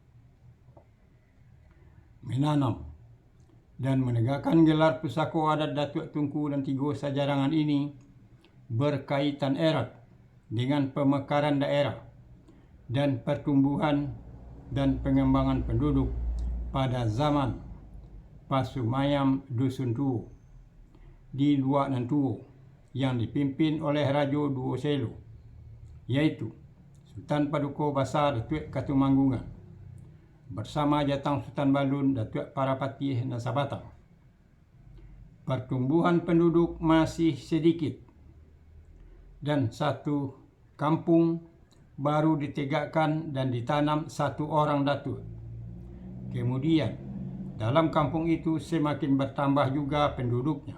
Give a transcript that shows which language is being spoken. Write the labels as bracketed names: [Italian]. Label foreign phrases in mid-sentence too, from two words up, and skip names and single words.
[Indonesian] Menanam dan menegakkan gelar pusako adat Datuk Tunku Nantigo Sajarangan ini berkaitan erat dengan pemekaran daerah dan pertumbuhan dan pengembangan penduduk pada zaman Pasumayam Dusun Tuo di Luak Nantuo yang dipimpin oleh Rajo Duo Selo, yaitu Sultan Paduka Besar Datuk Katumanggungan bersama Jatang Sultan Balun Datuk Parapatih Nasabatang. Pertumbuhan penduduk masih sedikit dan satu kampung baru ditegakkan dan ditanam satu orang datuk. Kemudian dalam kampung itu semakin bertambah juga penduduknya.